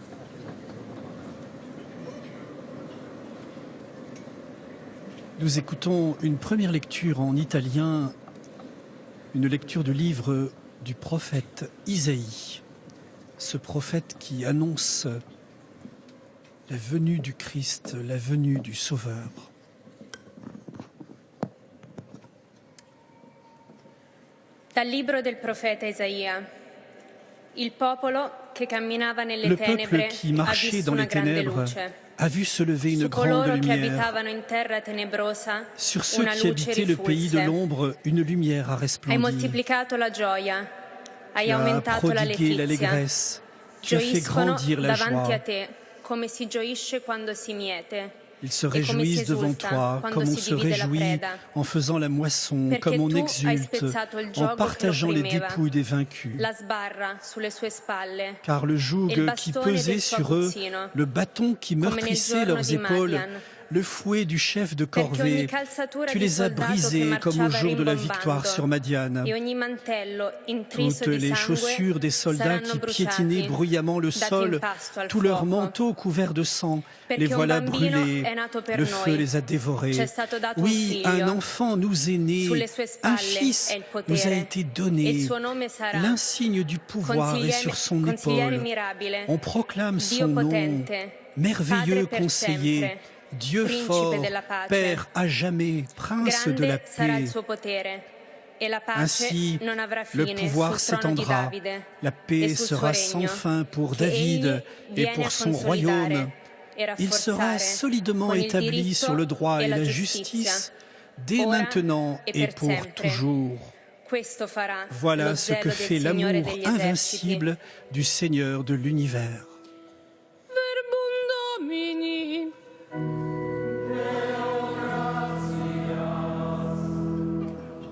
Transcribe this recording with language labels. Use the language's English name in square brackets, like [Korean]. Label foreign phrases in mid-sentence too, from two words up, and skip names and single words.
[French] Nous écoutons une première lecture en italien, une lecture du livre du prophète Isaïe, ce prophète qui annonce la venue du Christ, la venue du Sauveur. [Italian] Dal libro del profeta Isaia. Il popolo che camminava nelle [French] Le peuple [Italian] tenebre [French] qui [Italian] ha [French] marchait [Italian] visto [French] dans [Italian] una [French] les [Italian] grande [French] ténèbres [Italian] luce. [French] a vu se lever une [Italian] Su [French] grande [Italian] coloro che [French] lumière. [Italian] abitavano in terra tenebrosa [French] Sur ceux [Italian] una [French] qui [Italian] luce [French] habitaient le pays de [Italian] rifulse. [French] l'ombre, une lumière a [Italian] Hai [French] resplendi. [Italian] moltiplicato la gioia, hai [French] Tu as [Italian] aumentato la [French] prodigué [Italian] letizia. [French] l'allégresse, tu as fait [Italian] Gioiscono [French] grandir la [Italian] davanti [French] joie. [Italian] a te, come si gioisce quando si miete. [French] Ils se [Italian] E come si [French] réjouissent devant [Italian] esulta [French] toi, [Italian] quando [French] comme on [Italian] si [French] se [Italian] divide la [French] réjouit [Italian] preda. [French] en faisant la moisson, [Italian] Perché [French] comme on [Italian] tu hai [French] exulte [Italian] spezzato il [French] en [Italian] giogo [French] partageant [Italian] che lo [French] les [Italian] opprimeva, [French] dépouilles des vaincus. [Italian] la sbarra sulle sue spalle. [French] Car le joug [Italian] e il [French] qui [Italian] bastone [French] pesait [Italian] del suo [French] sur eux, [Italian] aguzzino, [French] le bâton qui [Italian] come nel [French] meurtrissait [Italian] giorno [French] leurs [Italian] di [French] épaules, [Italian] Madian. [French] le fouet du chef de [Italian] Perché ogni [French] corvée, [Italian] calzatura [French] tu [Italian] di [French] les as [Italian] soldato che [French] brisés comme au [Italian] marciava [French] jour de la [Italian] rimbombando [French] victoire sur Madian. [Italian] e ogni mantello intriso [French] Toutes [Italian] di [French] les [Italian] sangue [French] chaussures des soldats [Italian] saranno [French] qui [Italian] bruciati, [French] piétinaient bruyamment le [Italian] dati [French] sol, [Italian] in pasto al [French] tous leurs [Italian] fuoco. [French] manteaux couverts de sang, [Italian] Perché [French] les [Italian] un [French] voilà [Italian] bambino [French] brûlés, [Italian] è nato per [French] le [Italian] noi. [French] feu les a dévorés. [Italian] C'è stato dato un [French] Oui, [Italian] figlio. [French] un enfant nous est né, [Italian] Sulle sue spalle [French] un fils [Italian] è il [French] nous a [Italian] potere, [French] été [Italian] e il [French] donné, [Italian] suo nome sarà [French] l'insigne du pouvoir est sur son [Italian] Consigliere [French] épaule. [Italian] mirabile, [French] On proclame [Italian] Dio [French] son nom, [Italian] potente, [French] merveilleux [Italian] Padre per [French] conseiller, [Italian] sempre, [French] Dieu [Italian] Principe [French] fort, [Italian] della pace. [French] Père à jamais, Prince de la [Italian] grande sarà [French] paix. [Italian] il suo potere e la pace [French] Ainsi, [Italian] non avrà [French] le [Italian] fine [French] pouvoir [Italian] sul trono di [French] s'étendra, [Italian] Davide [French] la [Italian] e [French] paix [Italian] sul suo [French] sera sans [Italian] regno, [French] fin pour [Italian] che [French] David [Italian] egli [French] et [Italian] viene [French] pour [Italian] a [French] son [Italian] consolidare [French] royaume. [Italian] e [French] Il sera [Italian] rafforzare [French] solidement [Italian] con il [French] établi [Italian] diritto [French] sur le droit [Italian] e [French] et la [Italian] giustizia, [French] justice, dès [Italian] ora [French] maintenant [Italian] e [French] et [Italian] per [French] pour [Italian] sempre. [French] toujours. [Italian] Questo farà [French] Voilà [Italian] lo [French] ce que [Italian] zelo [French] fait [Italian] del Signore [French] l'amour [Italian] degli eserciti. [French] invincible du Seigneur de l'univers. [Latin] Verbum Domini.